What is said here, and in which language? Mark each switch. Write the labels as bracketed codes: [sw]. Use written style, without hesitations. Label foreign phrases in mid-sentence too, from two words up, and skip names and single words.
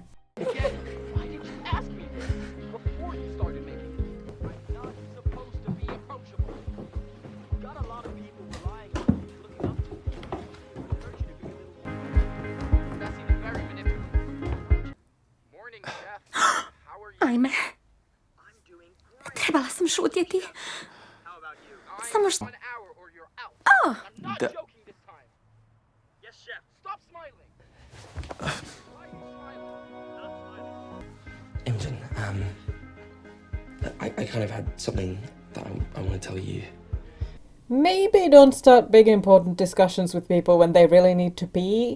[en] Why did you ask me this before you started making it? I'm not supposed to be approachable. You've got a lot of people relying on you, looking up to you. I urge you to be a little... That's even very manipulative. Morning, Chef. How are you? [hr] Ajme. Trebala sam šutjeti. Samo što... [en] Oh! I'm not joking this time. Yes, Chef. Stop smiling. Imogen, I kind of had something that I want to tell you. Maybe don't start big important discussions with people when they really need to pee.